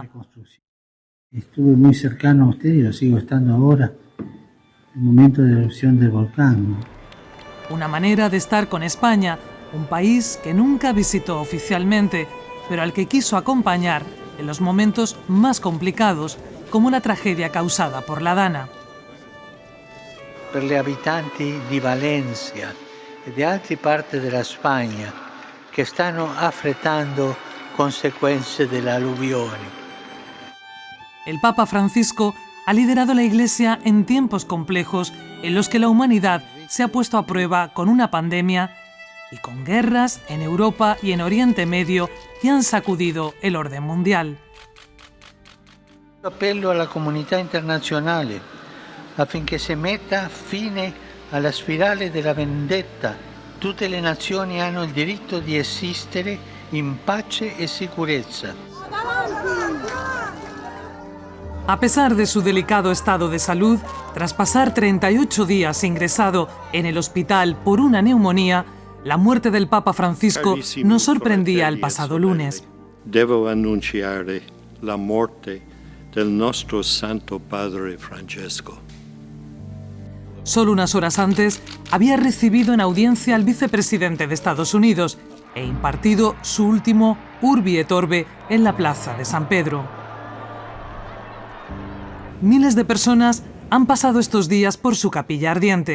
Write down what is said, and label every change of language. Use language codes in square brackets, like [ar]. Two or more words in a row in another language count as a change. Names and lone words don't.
[es] Estuve muy cercano a usted y lo sigo estando ahora, en el momento de erupción del volcán. Una manera de estar con España, un país que nunca visitó oficialmente, pero al que quiso acompañar en los momentos más complicados, como la tragedia causada por la Dana. [it] Per gli abitanti di Valencia e di altre parti della Spagna che stanno affrontando conseguenze delle alluvioni. [es] El Papa Francisco ha liderado la Iglesia en tiempos complejos en los que la humanidad se ha puesto a prueba con una pandemia y con guerras en Europa y en Oriente Medio que han sacudido el orden mundial. [it] Appello alla comunità internazionale affinché si metta fine alla spirale della vendetta. Tutte le nazioni hanno il diritto di esistere in pace e sicurezza. [es] A pesar de su delicado estado de salud, tras pasar 38 días ingresado en el hospital por una neumonía, la muerte del Papa Francisco nos sorprendía el pasado lunes. [it] Devo annunciare la morte del nostro Santo Padre Francesco. [es] Solo unas horas antes, había recibido en audiencia al vicepresidente de Estados Unidos e impartido su último [la] Urbi et Orbe [es] en la plaza de San Pedro. Miles de personas han pasado estos días por su capilla ardiente.